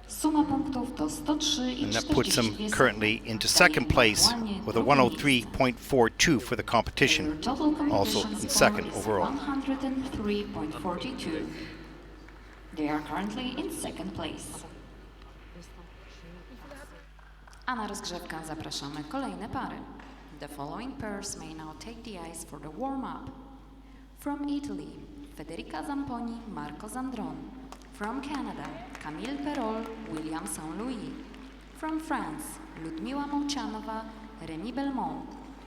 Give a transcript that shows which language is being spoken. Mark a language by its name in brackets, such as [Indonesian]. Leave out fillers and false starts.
[English] And that puts them currently into second place with a 103.42 for the competition. Also in second overall. 103.42. They are currently in second place. [Polish] A na rozgrzewkę zapraszamy kolejne pary. [English] The following pairs may now take the ice for the warm-up. From Italy, Federica Zamponi, Marco Zandron. From Canada, Camille Perreault, William Saint-Louis. From France, Liudmila Molchanova, Remi Belmonte.